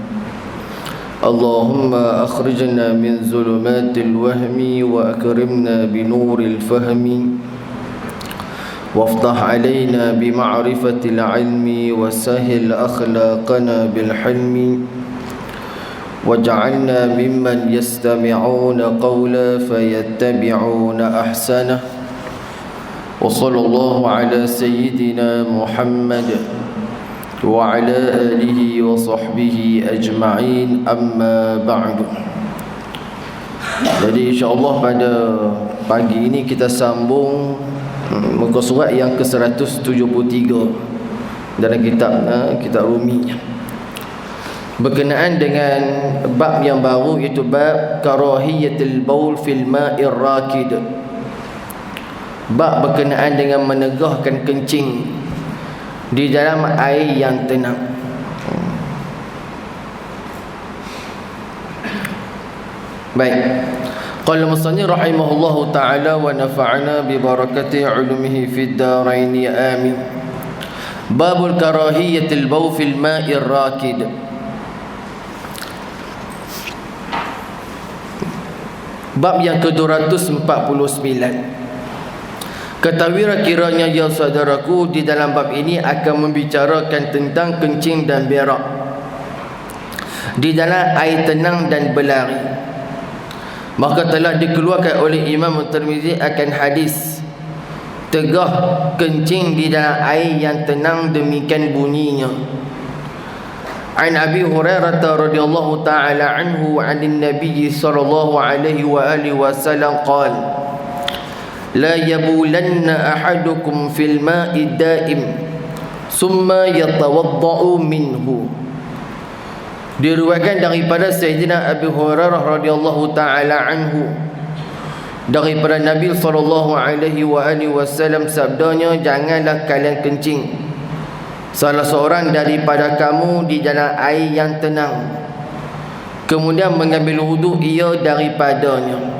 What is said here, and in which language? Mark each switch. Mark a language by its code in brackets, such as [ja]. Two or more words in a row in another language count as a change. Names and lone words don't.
[ar] اللهم أخرجنا من ظلمات الوهم وأكرمنا بنور الفهم وافتح علينا بمعرفة العلم وسهل أخلاقنا بالحلم واجعلنا ممن يستمعون قولا فيتبعون أحسنه. وصلى الله على سيدنا محمد وعلى آله وصحبه أجمعين. أما بعد. [ms] Jadi insyaAllah pada pagi ini kita sambung muka surat yang ke-173 dalam kitab Rumi, berkenaan dengan bab yang baru, iaitu bab [ar] كراهية البول في الماء الراكد. [ms] Bab berkenaan dengan menegahkan kencing di dalam air yang tenang. Baik. [ar] قال المصنف رحمه الله تعالى ونفعنا ببركة علومه في الدارين آمين. باب كراهية البول في الماء الراكد. [ms] Bab yang ke-249. Ketahuilah kiranya ya saudaraku, di dalam bab ini akan membicarakan tentang kencing dan berak di dalam air tenang dan berlari. Maka telah dikeluarkan oleh Imam Tirmizi akan hadis tegah kencing di dalam air yang tenang, demikian bunyinya. [ar] عن أبي هريرة رضي الله تعالى عنه عن النبي صلى الله عليه وآله وسلم قال: لا يبولن أحدكم في الماء الدائم ثم يتوضأ منه. [ms] Diriwayatkan daripada Sayyidina Abi Hurairah [ar] رضي الله تعالى عنه, [ms] daripada Nabi [ar] صلى الله عليه وسلم [ms] sabdanya, janganlah kalian kencing salah seorang daripada kamu di dalam air yang tenang, kemudian mengambil wuduk ia daripadanya.